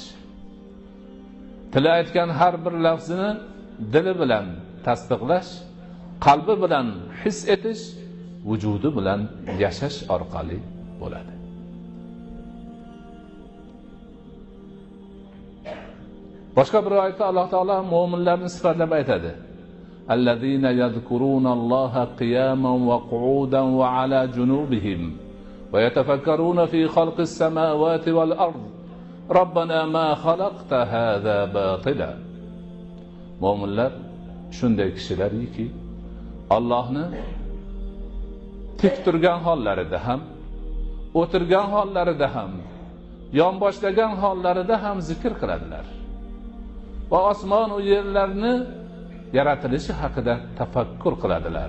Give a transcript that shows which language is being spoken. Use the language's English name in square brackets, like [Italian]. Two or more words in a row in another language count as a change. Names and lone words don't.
[Uzbek] Tili aytgan har bir lafzini dili bilan tasdiqlash, qalbi bilan his etish, vujudi bilan yashash orqali bo'ladi. Boshqa bir oyatda Alloh taolo mu'minlarni sifatlab aytadi. [Arabic] الذين يذكرون الله قياما وقعودا وعلى جنوبهم ويتفكرون في خلق السماوات والأرض. ربنا ما خلقت هذا باطلا. [Uzbek] Mu'minlar shunday kishilarki, Allohni tik turgan hollarida ham, o'tirgan hollarida ham, yonboshlagan hollarida ham zikr qiladilar. Va osmon va yerlarni yaratilishi haqida tafakkur qiladilar.